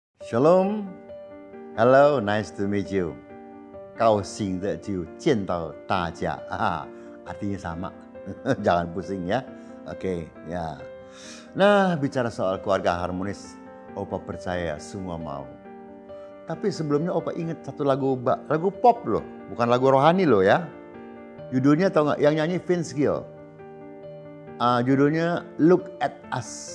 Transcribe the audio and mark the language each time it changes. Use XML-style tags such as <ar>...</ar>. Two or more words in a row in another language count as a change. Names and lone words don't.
<en>Shalom, hello, nice to meet you.</en> <zh>高兴的就见到大家</zh> <id>artinya sama. Jangan pusing ya. Oke, ya. Nah, bicara soal keluarga harmonis, Opa percaya semua mau. Tapi sebelumnya Opa ingat satu lagu pop loh, bukan lagu rohani loh ya. Judulnya tau nggak? Yang nyanyi Vince Gill. Judulnya Look at Us.</id>